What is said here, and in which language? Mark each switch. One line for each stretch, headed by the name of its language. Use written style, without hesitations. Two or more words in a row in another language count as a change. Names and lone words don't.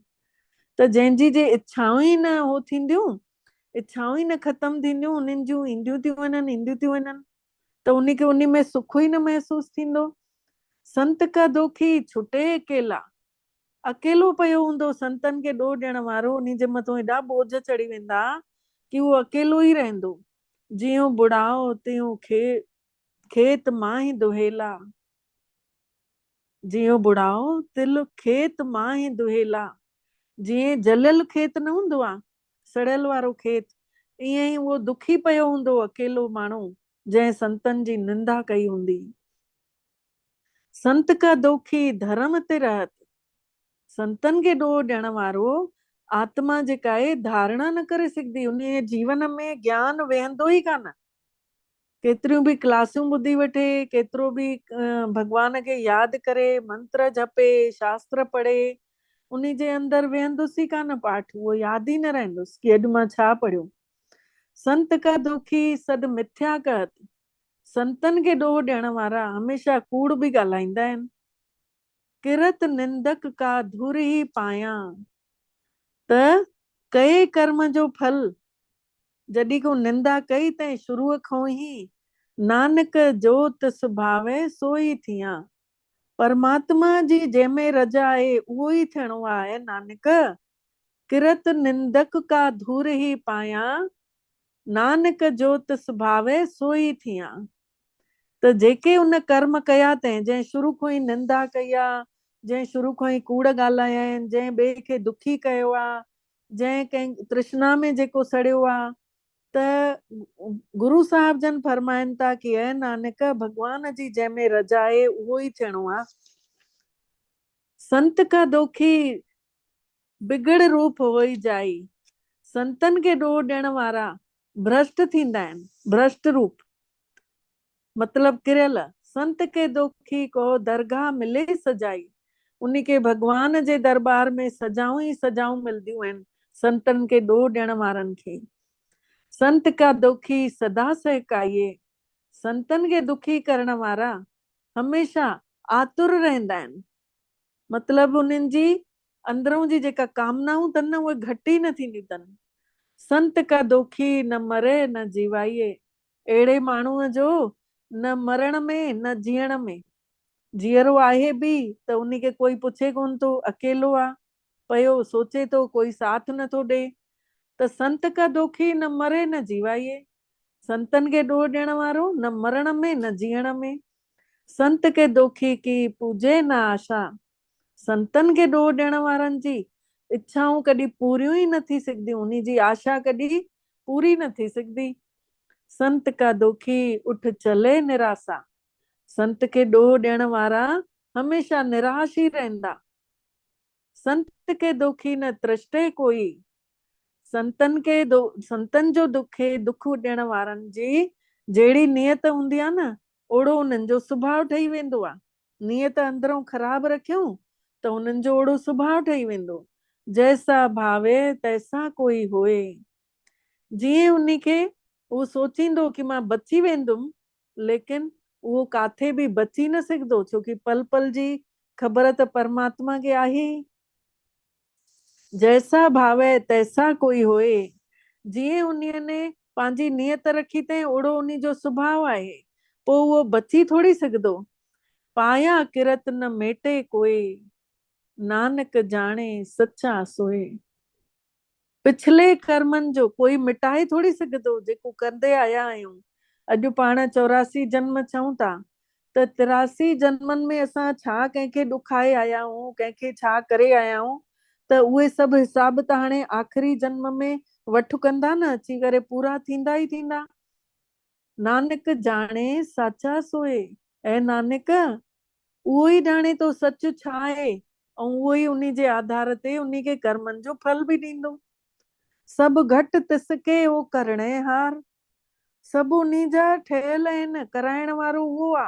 Sindhi: त जंहिंजी जे इच्छाऊं ई न हो थींदियूं, इच्छाऊं ई न ख़तम थींदियूं, उन्हनि जूं ईंदियूं थियूं वञनि, ईंदियूं थियूं वञनि, त उनखे उन में सुख ई न महसूस थींदो।
Punjabi: ਸੰਤ ਕਾ ਦੁਖੀ ਛੁਟੇ ਅਕੇਲਾ,
Sindhi: अकेलो पियो हूंदो संतनि खे ॾोह ॾियण वारो, उन जे मथां एॾा बोझ चढ़ी वेंदा कि उहो अकेलो ई रहंदो।
Punjabi: ਜਿਓ ਬੁਢਾਓ ਤ੍ਯੋਂ ਖੇਤ ਮਾਹੀ ਦੁਹੇਲਾ, ਜਿਓ ਬੁਢਾਓ ਤਿਲ ਖੇਤ ਮਾਹੀ ਦੁਹੇਲਾ।
Sindhi: जीअं जलियल खेत न हूंदो आहे, सड़ियल वारो खेत, ईअं ई उहो दुखी पियो हूंदो अकेलो माण्हू जंहिं संतनि जी निंदा कई हूंदी।
Punjabi: ਸੰਤ ਕਾ ਦੁਖੀ ਧਰਮ ਤੇ ਰਹਤ,
Sindhi: संतनि खे ॾोह ॾियण वारो आत्मा जेका आहे धारणा न करे सघंदी, उन जीवन में ज्ञान वेहंदो ई कान। केतिरियूं बि क्लासूं ॿुधी वठे, केतिरो बि भगवान खे यादि करे, मंत्र जपे, शास्त्र पढ़े, उन जे अंदर वेहंदुसि ई कान पाठ, उहो यादि ई न रहंदुसि कि अॼु मां छा पढ़ियो।
Punjabi: ਸੰਤ ਕਾ ਦੁਖੀ ਸਦ ਮਿਥਿਆ ਕਹਤ,
Sindhi: संतनि खे ॾोह ॾियण वारा हमेशह कूड़ बि ॻाल्हाईंदा आहिनि।
Punjabi: ਕਿਰਤ ਨਿੰਦਕ ਕਾ ਧੁਰ ਹੀ ਪਾਇਆ,
Sindhi: त कई कर्म जो फल, जॾहिं को निंदा कई तंहिं शुरूअ खां ई,
Punjabi: ਨਾਨਕ ਜੋਤ ਸੁਭਾਵੇ ਸੋਈ ਥਿਆ,
Sindhi: परमात्मा जी जंहिंमें रजा आहे उहो ई थियणो आहे नानक।
Punjabi: ਕਿਰਤ ਨਿੰਦਕ ਕਾ ਧੂਰ ਹੀ ਪਾਇਆ, ਨਾਨਕ ਜੋਤ ਸੁਭਾਵੇ ਸੋਈ ਥਿਆ।
Sindhi: त जेके उन कर्म कया तंहिं, जंहिं शुरू खां ई निंदा कई आहे, जंहिं शुरू खां ई कूड़ ॻाल्हाया आहिनि, जंहिं ॿिए खे दुखी कयो आहे, जंहिं कंहिं तृष्णा में जेको सड़ियो आहे, त गुरु साहिब जन फरमाइनि था कि ऐं नानक भगवान जी जंहिंमें रजा आहे उहो ई थियणो आहे।
Punjabi: ਸੰਤ ਕਾ ਦੁਖੀ ਬਿਗੜ ਰੂਪ ਹੋਈ ਜਾਈ,
Sindhi: संतनि खे ॾोह ॾियण वारा भ्रष्ट थींदा आहिनि, भ्रष्ट रूप मतलब किरियल।
Punjabi: ਸੰਤ ਕੇ ਦੁਖੀ ਕੋ ਦਰਗਾਹ ਮਿਲੇ ਸਜਾਈ,
Sindhi: उन खे भगवान जे दरबार में सजाऊं ई सजाऊं मिलदियूं आहिनि संतनि खे ॾोह ॾियण वारनि खे।
Punjabi: ਸੰਤ ਕਾ ਦੁਖੀ ਸਦਾ ਸਹਕਾਇਏ,
Sindhi: संतनि खे दुखी करण वारा हमेशा आतुर रहंदा आहिनि, मतलब उन्हनि जी अंदरों जी जेका कामनाऊं अथनि न उहे घटि ई न थींदियूं अथनि।
Punjabi: ਸੰਤ ਕਾ ਦੁਖੀ ਨ ਮਰੇ ਨ ਜੀਵਾਇਏ,
Sindhi: अहिड़े माण्हूअ जो न मरण में न जीअण में, जीअरो आहे बि त उनखे कोई पुछे कोन थो, अकेलो आहे पियो, सोचे थो, कोई साथ नथो ॾे।
Punjabi: ਤ ਸੰਤ ਕਾ ਦੁਖੀ ਨ ਮਰੇ ਨ ਜੀਵਾਇਏ,
Sindhi: संतनि खे ॾोह ॾियण वारो न मरण में न जीअण में।
Punjabi: ਸੰਤ ਕੇ ਦੁਖੀ ਕੀ ਪੂਜੇ ਨ ਆਸ਼ਾ,
Sindhi: संतनि खे ॾोह ॾियण वारनि जी इच्छाऊं कॾहिं पूरियूं ई न थी सघंदियूं, उन जी आशा कॾहिं पूरी न थी सघंदी।
Punjabi: ਸੰਤ ਕਾ ਦੁਖੀ ਉਠ ਚਲੇ ਨਿਰਾਸ਼ਾ,
Sindhi: संत खे ॾोह ॾियण वारा हमेशा निराश ई रहंदा।
Punjabi: ਸੰਤ ਕੇ ਦੁਖੀ ਨ ਤ੍ਰਿਸ਼ਟੇ ਕੋਈ,
Sindhi: संतनि जो दुख ॾियण वारनि जी जहिड़ी नियत हूंदी आहे न, ओड़ो उन्हनि जो सुभाउ ठही वेंदो आहे। नियत अंदरों ख़राब रखियूं त उन्हनि जो ओड़ो सुभाउ ठही वेंदो।
Punjabi: ਜੈਸਾ ਭਾਵੇ ਤੈਸਾ ਕੋਈ ਹੋਏ,
Sindhi: जीअं उनखे उहो सोचींदो कि मां बची वेंदुमि, लेकिन उहो काथे बि बची न सघंदो, छोकि पल पल जी ख़बर त परमात्मा खे आहे ई।
Punjabi: ਜੈਸਾ ਭਾਵੇ ਤੈਸਾ ਕੋਈ ਹੋਏ,
Sindhi: जीअं उन्हीअ पंहिंजी नियत रखी अथई ओड़ो उन जो सुभाउ आहे, पोइ उहो बची थोड़ी सघंदो।
Punjabi: ਪਾਇਆ ਕਿਰਤ ਨ ਮੇਟੇ ਕੋਈ, ਨਾਨਕ ਜਾਨੇ ਸੱਚਾ ਸੋਏ।
Sindhi: पिछले कर्मनि जो कोई मिटाए थोड़ी सघंदो, जेको कंदे आया आहियूं। अॼु पाण 84 जन्म चऊं था, त 83 जन्मनि में असां छा कंहिंखे ॾुखाए आया आहियूं, कंहिंखे छा करे आया आहियूं, त उहे सभु हिसाब त हाणे आख़िरी जन्म में वठु कंदा न, अची करे पूरा थींदा ई थींदा।
Punjabi: ਨਾਨਕ ਜਾਨੇ ਸਾਚਾ ਸੋਏ,
Sindhi: ऐं नानक उहो ई ॼाणे तो सच छा आहे, ऐं उहो ई उन्ही जे आधार ते उन्ही खे कर्मनि जो फल बि ॾींदो।
Punjabi: ਸਭੁ ਘਟਿ ਤਿਸਕੇ ਹੋ ਕਰਣੈ ਹਾਰ,
Sindhi: सभु उन्ही जा ठहियल आहिनि, कराइण वारो उहो आहे।